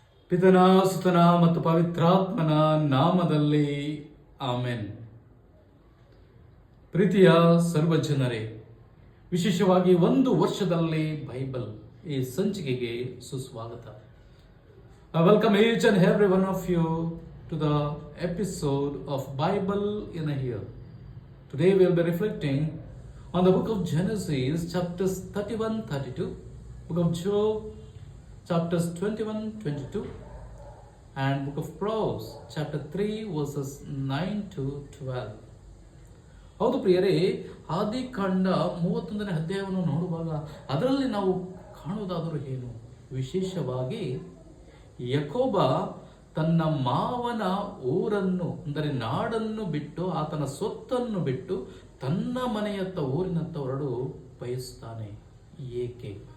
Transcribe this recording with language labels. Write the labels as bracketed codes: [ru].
[kn] ಪಿತನ ಸುತನ ಮತ್ತು ಪವಿತ್ರಾತ್ಮನ ನಾಮದಲ್ಲಿ ಆಮೆನ್. ಪ್ರೀತಿಯ ಸರ್ವಜನರೇ, ವಿಶೇಷವಾಗಿ ಒಂದು ವರ್ಷದಲ್ಲಿ ಬೈಬಲ್ ಈ ಸಂಚಿಕೆಗೆ ಸುಸ್ವಾಗತ. [en] I welcome each and every one of you to the episode of Bible in a Year. Today we will be reflecting on the book of Genesis, chapters 31-32, book of Job, chapters 21-22, and book of Proverbs, chapter 3, verses 9-12. [kn] ಹೌದು ಪ್ರಿಯರೇ, ಆದಿಕಾಂಡ 31ನೇ ಅಧ್ಯಾಯವನ್ನು ನೋಡುವಾಗ ಅದರಲ್ಲಿ ನಾವು ಕಾಣುವುದಾದರೂ ಏನು? ವಿಶೇಷವಾಗಿ ಯಾಕೋಬ ತನ್ನ ಮಾವನ ಊರನ್ನು ಅಂದರೆ ನಾಡನ್ನು ಬಿಟ್ಟು, ಆತನ ಸ್ವತ್ತನ್ನು ಬಿಟ್ಟು ತನ್ನ ಮನೆಯತ್ತ ಊರಿನತ್ತ ಹೊರಡು ಬಯಸ್ತಾನೆ. ಏಕೆ?